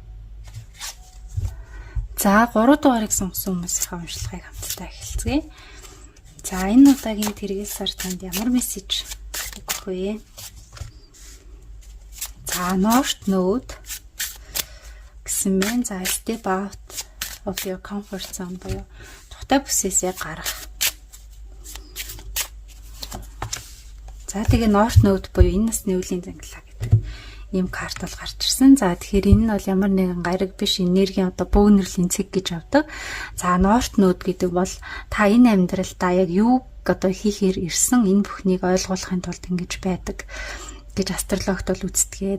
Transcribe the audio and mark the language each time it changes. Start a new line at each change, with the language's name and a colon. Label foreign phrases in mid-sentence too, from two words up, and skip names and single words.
Mongolian: За 3 дугаарыг сонгосон хүмүүсийн уншлагыг хамтдаа эхэлцгээе. За энэ удаагийн тэргэл сар танд ямар мессеж өгөх вэ? За North Node гэсэн мэн за
English: step out of your comfort zone
Mongolian: буюу тухтай бүсээсээ гарах. За тэгээ North Node буюу энэ насны үеийн зангилаа гэдэг ийм карт бол гарч ирсэн. За тэгэхээр энэ нь бол ямар нэгэн гариг биш энергийн одоо бөөгнөрлийн цэг гэж авдаг. За North Node гэдэг бол та энэ амьдралдаа яг юу одоо хийхээр ирсэн энэ бүхнийг ойлгуулахын тулд ингэж байдаг гэж астрологт бол үздэг.